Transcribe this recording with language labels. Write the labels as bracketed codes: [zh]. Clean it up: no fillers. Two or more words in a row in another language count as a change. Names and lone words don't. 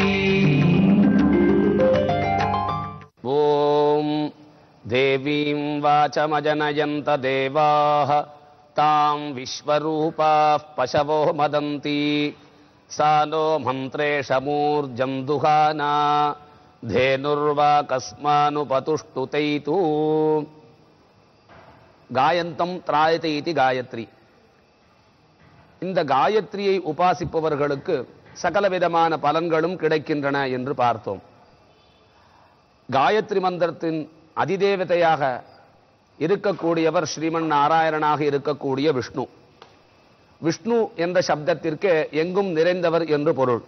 [sa] ओम देवीं वाचमजनयन्त देवाः तां विश्वरूपाः पशवो मदन्ति सा नो मन्त्रेशमूर्जं दुहाना धेनुर्वा कस्मानुपतुष्टुतैतु। गायन्तं त्रायते इति गायत्री. [ta] இந்த காயத்ரியை உபாசிப்பவர்களுக்கு சகல விதமான பலன்களும் கிடைக்கின்றன என்று பார்த்தோம். காயத்ரி மந்திரத்தின் அதிதேவதையாக இருக்கக்கூடியவர் ஸ்ரீமன் நாராயணனாக இருக்கக்கூடிய விஷ்ணு. விஷ்ணு என்ற சப்தத்திற்கு எங்கும் நிறைந்தவர் என்று பொருள்.